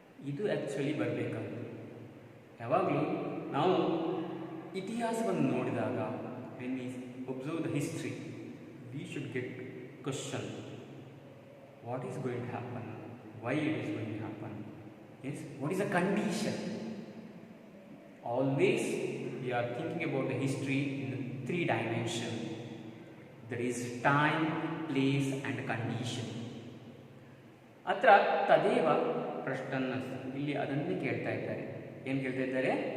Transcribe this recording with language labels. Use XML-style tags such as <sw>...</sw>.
<kn>ಇದು ಆ್ಯಕ್ಚುಲಿ ಬರಬೇಕಾಗುತ್ತೆ. ಯಾವಾಗಲೂ ನಾವು ಇತಿಹಾಸವನ್ನು ನೋಡಿದಾಗ</kn> <en>When we observe the history we should get question what is going to happen, why it is going to happen, as what is the condition. Always we are thinking about the history in 3 dimensions. That is time, place and condition.</en> <sa>ಅತ್ರ ತದೇವ ಪ್ರಶ್ನನ್ನ</sa> <kn>ಇಲ್ಲಿ ಅದನ್ನೇ ಕೇಳ್ತಾ ಇದ್ದಾರೆ. ಏನು ಕೇಳ್ತಾ ಇದ್ದಾರೆ?</kn>